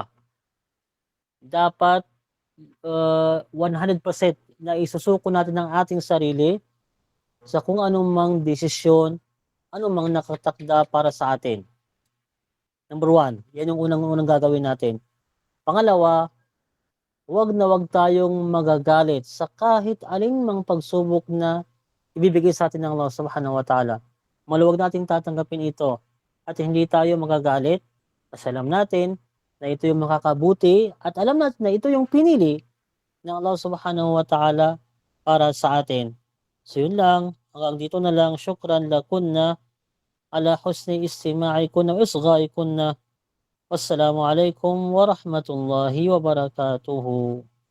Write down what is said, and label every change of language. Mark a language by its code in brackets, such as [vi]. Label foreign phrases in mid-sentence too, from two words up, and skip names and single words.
[tl] Dapat 100% na isusuko natin ang ating sarili sa kung anong mang desisyon, anong mang nakatakda para sa atin. Number 1, yan yung unang gagawin natin. Pangalawa, huwag na huwag tayong magagalit sa kahit alin mang pagsubok na ibibigay sa atin ng Allah [ar] سبحانه وتعالى. [tl] Maluwag nating tatanggapin ito at hindi tayo magagalit kasi alam natin na ito yung makakabuti at alam natin na ito yung pinili ng Allah [ar] سبحانه وتعالى [tl] para sa atin. So yun lang, hanggang dito na lang. [ar] شكرا لكن على حسن استماعكن وإصغائكن. والسلام عليكم ورحمة الله وبركاته.